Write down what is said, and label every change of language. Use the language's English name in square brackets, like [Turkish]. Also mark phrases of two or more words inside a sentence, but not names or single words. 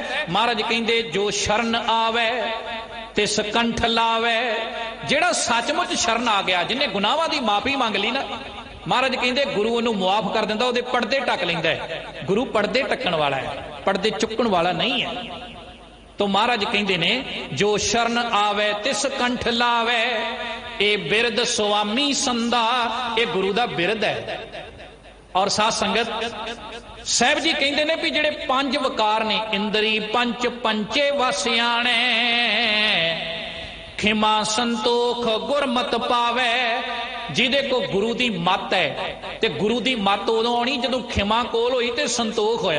[Punjabi] ਮਹਾਰਾਜ ਕਹਿੰਦੇ ਜੋ ਸ਼ਰਣ ਆਵੇ ਤੇ ਸਕੰਠ ਲਾਵੇ, ਜਿਹੜਾ ਸੱਚਮੁੱਚ ਸ਼ਰਣ ਆ ਗਿਆ, ਜਿਨ੍ਹੇਂ ਗੁਨਾਹਾਂ ਦੀ ਮਾਫੀ ਮੰਗ ਲਈ ਨਾ, ਮਹਾਰਾਜ ਕਹਿੰਦੇ ਗੁਰੂ ਉਹਨੂੰ ਮੁਆਫ ਕਰ ਦਿੰਦਾ, ਉਹਦੇ ਪਰਦੇ ਢਕ ਲੈਂਦਾ ਹੈ। ਗੁਰੂ ਪਰਦੇ ਢਕਣ ਵਾਲਾ ਹੈ, ਪਰਦੇ ਚੁੱਕਣ ਵਾਲਾ ਨਹੀਂ ਹੈ। ਤੋ ਮਹਾਰਾਜ ਕਹਿੰਦੇ ਨੇ ਜੋ ਸ਼ਰਣ ਆਵੇ ਤਿਸ ਕੰਠ ਲਾਵੇ, ਏ ਬਿਰਦ ਸੁਆਮੀ ਸੰਦਾ, ਯੇ ਗੁਰੂ ਦਾ ਬਿਰਦ ਹੈ। ਔਰ ਸਾਧ ਸੰਗਤ ਸਾਹਬ ਜੀ ਕਹਿੰਦੇ ਨੇ ਭੀ ਜਿਹੜੇ ਪੰਜ ਵਕਾਰ ਨੇ, ਇੰਦ੍ਰੀ ਪੰਚ ਪੰਚੇ ਵਸਿਆਣੇ, ਖਿਮਾ ਸੰਤੋਖ ਗੁਰਮਤ ਪਾਵੇ, ਜਿਹਦੇ ਕੋ ਗੁਰੂ ਦੀ ਮਤ ਹੈ ਤੇ ਗੁਰੂ ਦੀ ਮਤ ਉਦੋਂ ਆਨੀ ਜਦੋਂ ਖਿਮਾ ਕੋਲ ਹੋਈ ਤੇ ਸੰਤੋਖ ਹੋਇਆ।